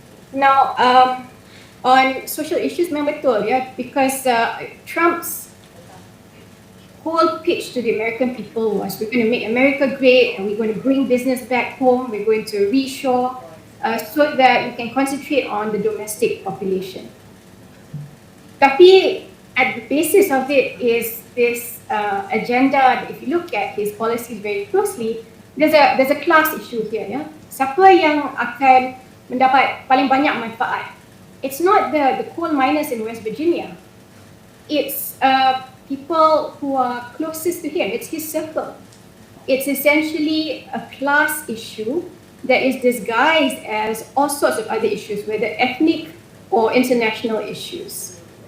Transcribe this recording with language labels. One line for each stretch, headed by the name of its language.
English: Now, on social issues,
Malay: memang betul,
English: because Trump's whole pitch to the American people was, we're going to make America great, and we're going to bring business back home, we're going to reshore, so that we can concentrate on the domestic population. Tapi at the basis of it is this agenda. If you look at his policies very closely, there's a class issue here.
Malay: Siapa yang akan mendapat paling banyak manfaat?
English: It's not the coal miners in West Virginia. It's people who are closest to him. It's his circle. It's essentially a class issue that is disguised as all sorts of other issues, whether ethnic or international issues.